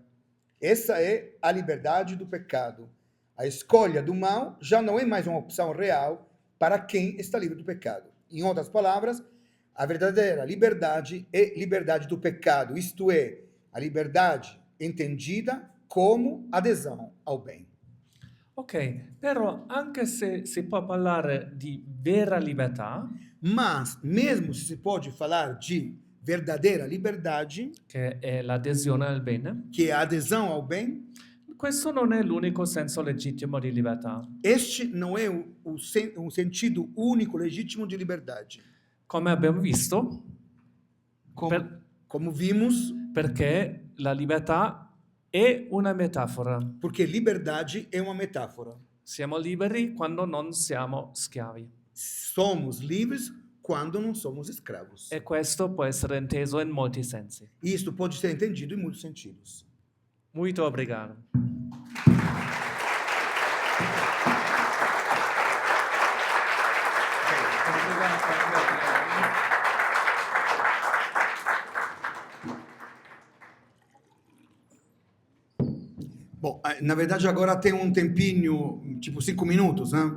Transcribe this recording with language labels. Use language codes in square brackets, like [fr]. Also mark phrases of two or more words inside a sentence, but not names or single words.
[pt] Essa é a liberdade do pecado. A escolha do mal já não é mais uma opção real para quem está livre do pecado. Em outras palavras, a verdadeira liberdade é liberdade do pecado, isto é, a liberdade entendida como adesão ao bem. [it] Ok, però anche se si può parlare di vera libertà, [pt] mas mesmo se pode falar de verdadeira liberdade, [it] che è l'adesione al bene, [pt] que é a adesão ao bem, [it] questo non è l'unico senso legittimo di libertà. [pt] este não é o sentido único, legítimo de liberdade. [it] Come abbiamo visto, [pt] Como vimos, [it] perché la libertà è una metafora. [pt] porque liberdade é uma metáfora. [it] Siamo liberi quando non siamo schiavi. [pt] Somos livres quando não somos escravos. [it] E questo può essere inteso in molti sensi. [pt] E isto pode ser entendido em muitos sentidos. Muito obrigado. Bom, na verdade agora tem um tempinho, tipo 5 minutos, né?